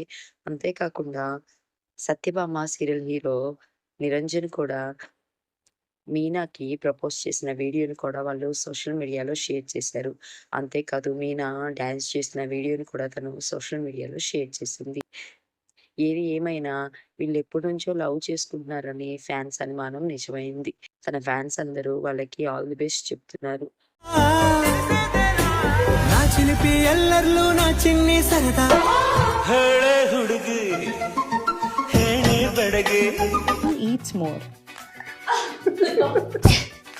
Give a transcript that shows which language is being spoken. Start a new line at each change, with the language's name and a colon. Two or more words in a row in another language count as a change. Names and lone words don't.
Telugu: అంతేకాకుండా 'సత్యభామ' సీరియల్ హీరో నిరంజన్ కూడా మీనాకి ప్రపోజ్ చేసిన వీడియోని కూడా వాళ్ళు
English: social media
Telugu: షేర్ చేశారు. అంతేకాదు మీనా డాన్స్ చేసిన వీడియోని కూడా తను
English: social media
Telugu: షేర్ చేసింది. ఏది ఏమైనా వీళ్ళెప్పటినుంచో లవ్ చేసుకుంటున్నారని ఫ్యాన్స్ అనుమానం నిజమైంది. తన ఫ్యాన్స్ అందరూ వాళ్ళకి
English: all the best
Telugu: చెప్తున్నారు.
Kannada: ನಾ ಚಿಲಿಪಿ ಎಲ್ಲರ್ಲೂ ನಾ ಚಿನ್ನಿ ಸರದಾ ಹೇಳೆ ಹುಡುಗಿ ಹೇಳೆ ಬೆಡಗಿ
English: Who eats more?